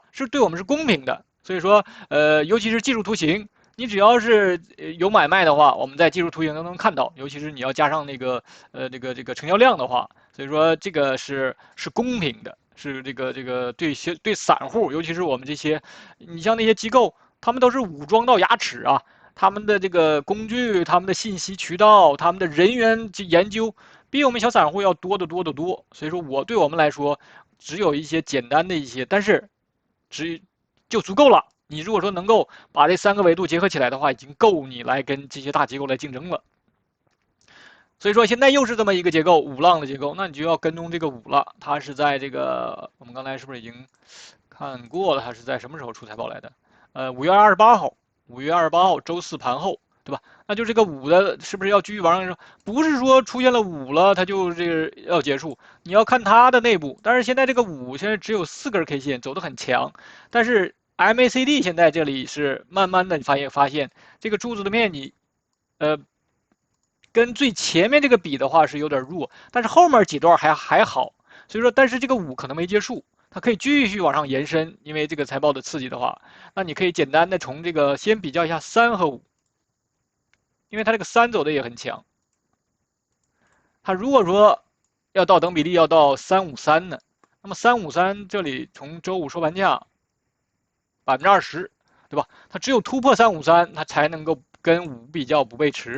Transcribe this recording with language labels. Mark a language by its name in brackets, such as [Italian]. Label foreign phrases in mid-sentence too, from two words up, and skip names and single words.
[Chinese] 是對我們是公平的。所以說，尤其是技術圖形，你只要是有買賣的話，我們在技術圖形都能看到。尤其是你要加上那個這個成交量的話，所以說這個是公平的。是這個對散戶，尤其是我們這些，你像那些機構，他們都是武裝到牙齒啊， 他們的這個工具、他们的信息渠道、他们的人员研究，比我們小散戶要多得多得多。所以說，對我們來說，只有一些簡單的一些，但是就足夠了。你如果說能夠把這3個維度結合起來的話，已經夠你來跟這些大機構來競爭了。所以說現在又是這麼一個結構，5浪的結構，那你就要跟蹤這個5 了。它是在這個我們剛才是不是已經看過了？它是在什麼時候出財報來的？5月28號，5月28號周四盤後，對吧？那就這個5的是不是要繼續往上？不是說出現了5了，它就這個要結束。你要看它的內部。但是現在這個5現在只有4根 K 線，走得很強，但是 MACD 現在這裡是慢慢的發現這個柱子的面積，跟最前面這個比的話是有點弱，但是後面幾段還好，所以說，但是這個5可能沒結束，它可以繼續往上延伸，因為這個財報的刺激的話，那你可以簡單的從這個先比較一下3和5，因為它這個3走的也很強，它如果說要到等比例要到353呢，那麼353這裡從周五收盤價20%，對吧？它只有突破353，它才能夠跟5比較不背馳。